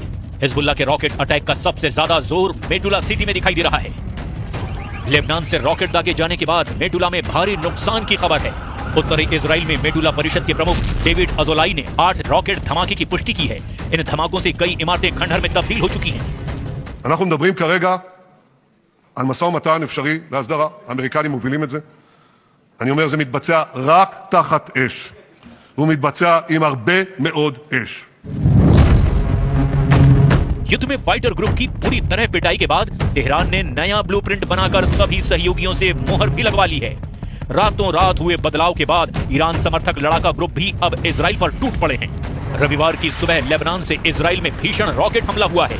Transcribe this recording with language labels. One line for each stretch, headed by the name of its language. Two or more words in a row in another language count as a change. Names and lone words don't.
Hindi: हिजबुल्लाह के
English: rocket attack
Hindi: का सबसे ज्यादा जोर मेटुला सिटी में दिखाई दे रहा है। लेबनान से रॉकेट दागे जाने के बाद मेटुला में भारी नुकसान की खबर है। उत्तरी इजराइल में मेटुला परिषद के प्रमुख डेविड अजोलाई ने 8 रॉकेट धमाके की पुष्टि की है। इन धमाकों से कई इमारतें खंडहर में तब्दील हो चुकी हैं।
Hebrew: אנחנו מדברים כרגע על משא ומתן אפשרי להסדרה. האמריקנים מובילים את זה. אני אומר, זה מתבצע רק תחת אש. הוא מתבצע עם הרבה מאוד אש.
Hindi: युद्ध में
English: fighter group
Hindi: की पूरी तरह पिटाई के बाद तेहरान ने नया ब्लूप्रिंट बनाकर सभी सहयोगियों से मोहर भी लगवा ली है। रातों रात हुए बदलाव के बाद ईरान समर्थक लड़ाका ग्रुप भी अब इजराइल पर टूट पड़े हैं। रविवार की सुबह लेबनान से इजराइल में भीषण रॉकेट हमला हुआ है।